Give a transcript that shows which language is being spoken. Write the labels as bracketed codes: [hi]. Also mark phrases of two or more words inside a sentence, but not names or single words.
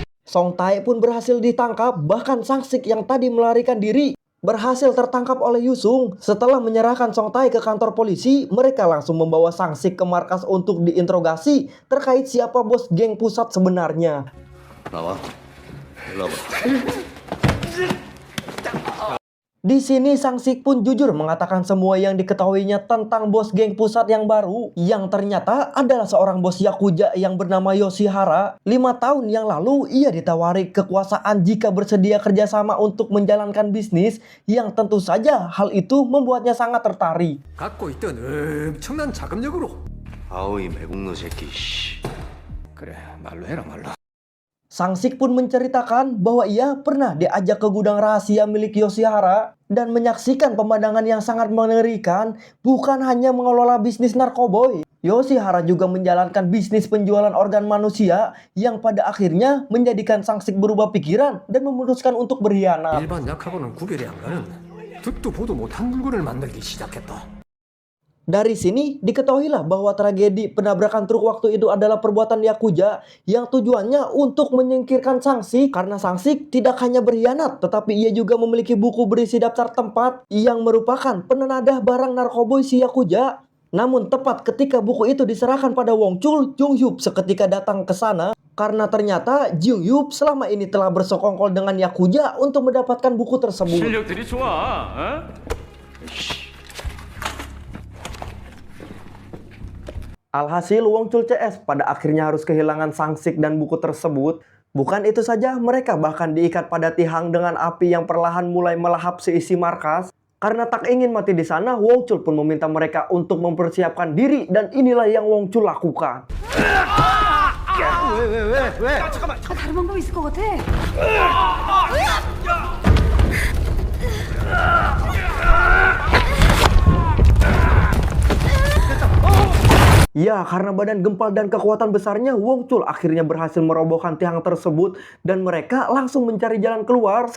[id] Song Tae pun berhasil ditangkap, bahkan Sang Sik yang tadi melarikan diri berhasil tertangkap oleh Yusung. Setelah menyerahkan Song Tae ke kantor polisi, mereka langsung membawa Sang Sik ke markas untuk diinterogasi terkait siapa bos geng pusat sebenarnya. [ko] 나와. 일로 와봐. [id] Di sini Sang Sik pun jujur mengatakan semua yang diketahuinya tentang bos geng pusat yang baru, yang ternyata adalah seorang bos Yakuza yang bernama Yoshihara. 5 tahun yang lalu ia ditawari kekuasaan jika bersedia kerjasama untuk menjalankan bisnis, yang tentu saja hal itu membuatnya sangat tertarik. [ko] 갖고 있던 엄청난 자금력으로. 아오이 매국노 새끼. 씨. 그래, 말로 해라 말로. [id] Sang Sik pun menceritakan bahwa ia pernah diajak ke gudang rahasia milik Yoshihara dan menyaksikan pemandangan yang sangat mengerikan, bukan hanya mengelola bisnis narkoboy. Yoshihara juga menjalankan bisnis penjualan organ manusia yang pada akhirnya menjadikan Sang Sik berubah pikiran dan memutuskan untuk berkhianat. [ko] 일반 약하고는 구별이 안 가는 듣도 보도 못한 물건을 만들기 시작했다. [id] Dari sini diketahuilah bahwa tragedi penabrakan truk waktu itu adalah perbuatan Yakuza yang tujuannya untuk menyingkirkan Sang Sik, karena Sang Sik tidak hanya berkhianat tetapi ia juga memiliki buku berisi daftar tempat yang merupakan penenadah barang narkoboy si Yakuza. Namun tepat ketika buku itu diserahkan pada Wong Chul, Jung Hyup seketika datang ke sana karena ternyata Jung Hyup selama ini telah bersekongkol dengan Yakuza untuk mendapatkan buku tersebut. [ko] 실력들이 좋아. 어? [id] Alhasil Wong Chul CS pada akhirnya harus kehilangan Sang Sik dan buku tersebut. Bukan itu saja, mereka bahkan diikat pada tiang dengan api yang perlahan mulai melahap seisi markas. Karena tak ingin mati di sana, Wong Chul pun meminta mereka untuk mempersiapkan diri, dan inilah yang Wong Chul lakukan. [ko] 다른 방법 있을 것 같아. [id] Ya, karena badan gempal dan kekuatan besarnya, Wong Chul akhirnya berhasil merobohkan tiang tersebut dan mereka langsung mencari jalan keluar.